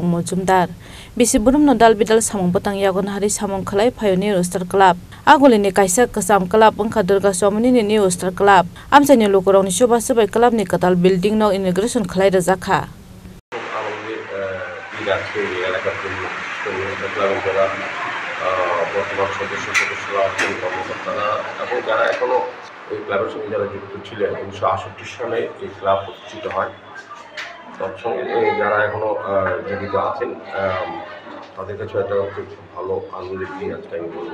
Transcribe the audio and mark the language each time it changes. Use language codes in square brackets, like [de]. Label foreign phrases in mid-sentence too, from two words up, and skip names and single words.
[trp] Mojumdar bisi burum no dal bidal samong batang yagon hari samong khalai Pioneer Star Club agoli ni kaisa kasam club angka Durga Swamini ni New Star Club amsani lokorong ni shoba sabai club ni Katal Building nok inauguration khalai ra jakha [bn] বর্তমান সদস্যরা কর্মকর্তারা এবং যারা এখনো এই ক্লাবের সঙ্গে যারা যুক্ত ছিলেন 1968 সালে এই ক্লাব প্রতিষ্ঠিত হয় তৎসঙ্গে যারা এখনো জীবিত আছেন তাদের কাছে একটা খুব ভালো আনন্দের দিন আজকে আমি বলবো